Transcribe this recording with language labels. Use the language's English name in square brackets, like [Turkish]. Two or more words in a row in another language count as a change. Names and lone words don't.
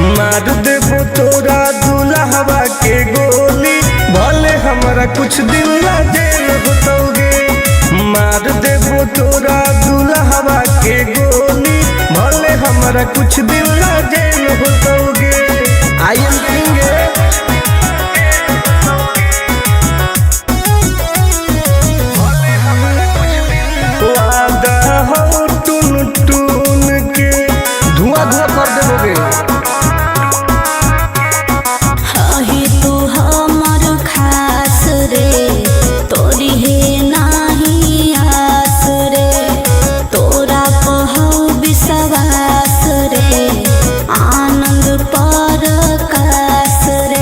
[Magahi] मार देबो तोरा दुल्हवा के गोली, भले हमरा कुछ दिन ला जेल होतोगे। मार देबो तोरा दुल्हवा के गोली, भले हमरा कुछ दिन ला जेल होतोगे। [English] I am king [Magahi] वादा हो टून टून के धुआं धुआं कर देबोगे। हही तू हमर खास रे, तोरी हे नाही आस रे, तोरा कहौ विश्वास रे, आनंद परकाश रे।